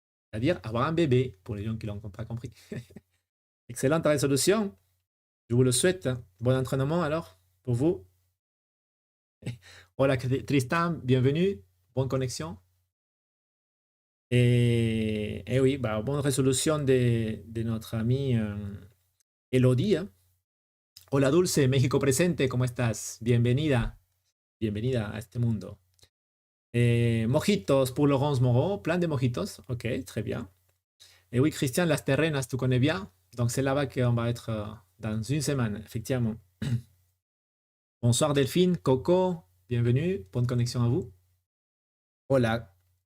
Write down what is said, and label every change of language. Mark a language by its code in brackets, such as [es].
[fr] C'est-à-dire avoir un bébé, pour les gens qui ne l'ont pas compris. Excellente résolution. Je vous le souhaite. Bon entraînement alors pour vous. Hola Tristan, bienvenue. Bonne connexion. Et oui, bah, bonne résolution de notre amie Elodie. Hein. [es] Hola Dulce, México presente, ¿cómo estás? Bienvenida a este mundo. [fr] Mojitos pour Laurence Moreau, plein de mojitos, ok, très bien. Et oui, Christian, Las Terrenas, tu connais bien, donc c'est là-bas qu'on va être dans une semaine, effectivement. Bonsoir Delphine, Coco, bienvenue, bonne connexion à vous. Hola.